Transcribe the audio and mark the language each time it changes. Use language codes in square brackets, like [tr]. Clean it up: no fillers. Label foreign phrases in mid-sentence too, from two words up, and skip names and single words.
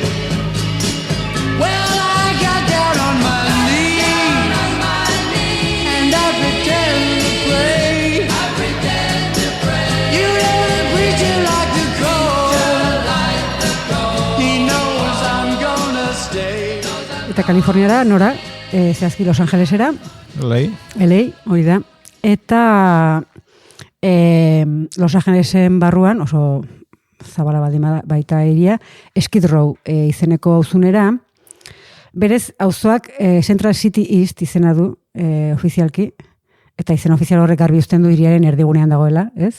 [en] Well, I got down on my knees and I pretend to pray. You know the preacher like the cold. He knows I'm gonna stay. [eu] Eta Kaliforniara, nora, zehazki Los Angelesera, Lei? LA, hori da. Eta Los Angelesen barruan, oso zabala baita eria, Skid Row izeneko auzunera, berez auzoak Central City East izena du ofizialki, eta izen ofizial horrek garbi uzten du hiriaren erdigunean dagoela, ez?